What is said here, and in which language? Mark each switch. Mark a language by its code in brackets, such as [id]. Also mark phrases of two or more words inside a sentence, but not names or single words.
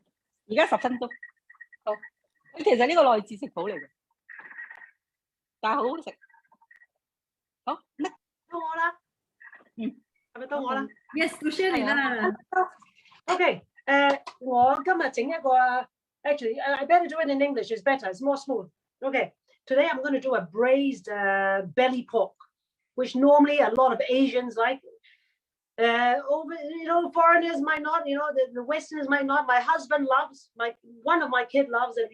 [yue] 而家10分鐘。好，其實呢個內置食譜嚟嘅，但係好好食。好，咩？到我啦。係咪到我啦？Yes， 到 Shirley 啦。 [en] OK， [yue] 我今日整一個 [en] actually I better do it in English. It's better. It's more smooth. OK, today I'm going to do a braised belly pork, which normally a lot of Asians like. Over, you know, foreigners might not. You know, the Westerners might not. My husband loves. One of my kids loves it.